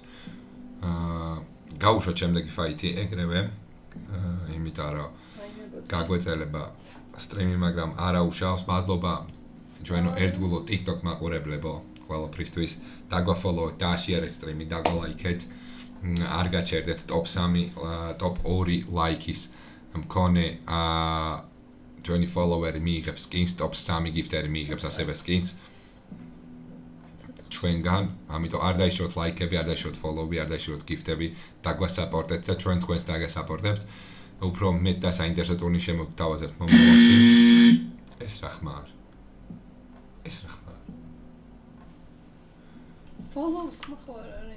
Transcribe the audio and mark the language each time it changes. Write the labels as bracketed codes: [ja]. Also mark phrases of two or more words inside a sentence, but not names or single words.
[ka] გაუშვათ შემდეგი ფაითი ეგრევე, იმიტომ რომ გაგვეწელება სტრიმი, მაგრამ არა უშავს. მადლობა ჩვენო ერთგულო TikTok მაყურებლებო, ყველაფრისთვის. დაგვაფოლოვეთ, დააშიერეთ სტრიმი, დაგალაიქეთ. არ გაჩერდეთ top 3, top 2 ლაიქის მქონე ჩვენი follower-ი მიიღებს skins, top 3 gift-ერი მიიღებს ასევე skins. ჩვენგან, ამიტომ არ დაიშუროთ ლაიქები, არ დაიშუროთ follow-ები, არ დაიშუროთ gift-ები, დაგვასაპორტეთ და ჩვენ თქვენს დაგასაპორტებთ. უფრო მეტ და საინტერესო ტურნირს შემოგთავაზებთ მომავალში. ეს რა ხმარ? Follow-ს ხმარ არის?